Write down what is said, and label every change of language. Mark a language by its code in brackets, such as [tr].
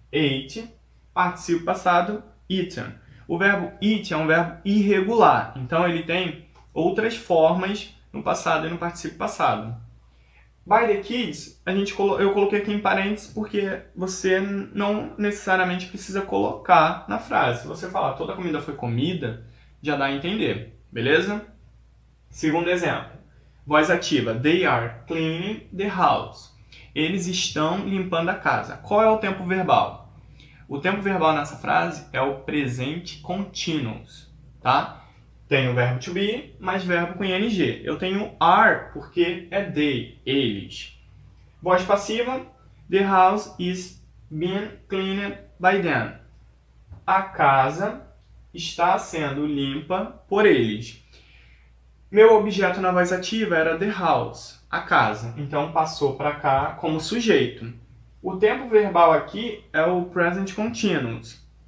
[pt] Ate, particípio passado, eaten. O verbo eat é um verbo irregular, então ele tem outras formas no passado e no particípio passado. [en] By the kids, [pt] eu coloquei aqui em parênteses porque você não necessariamente precisa colocar na frase. Se você falar toda a comida foi comida, já dá a entender, beleza? Segundo exemplo. Voz ativa. [en] They are cleaning the house. [pt] Eles estão limpando a casa. Qual é o tempo verbal? O tempo verbal nessa frase é o presente continuous, tá? Tem o verbo to be, mais verbo com ing. Eu tenho are porque é they, eles. Voz passiva. [en] The house is being cleaned by them. [pt] A casa está sendo limpa por eles. Meu objeto na voz ativa era the house, a casa. Então passou para cá como sujeito. O tempo verbal aqui é o present continuous.